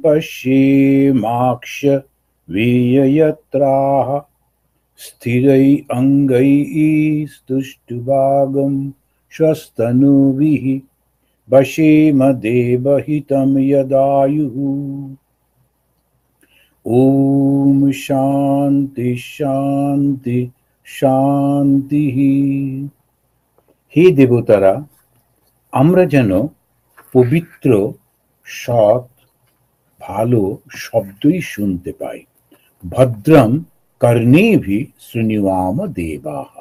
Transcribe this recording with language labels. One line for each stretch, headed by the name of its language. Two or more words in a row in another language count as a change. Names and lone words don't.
Sanskrit: पश्येमाक्षभिर्यजत्राः, स्थिरैरङ्गैः स्तुष्टुवागं स्वस्तनूभिः, वशेम देवहितं यदायुः। ओम शांति शांति শান্তি।
Bangla: হে দেবতারা, আমরা যেন পবিত্র, সৎ, ভালো শব্দই শুনতে পাই।
Sanskrit: ভদ্রম কর্ণেভি শৃণুয়াম দেবাহা।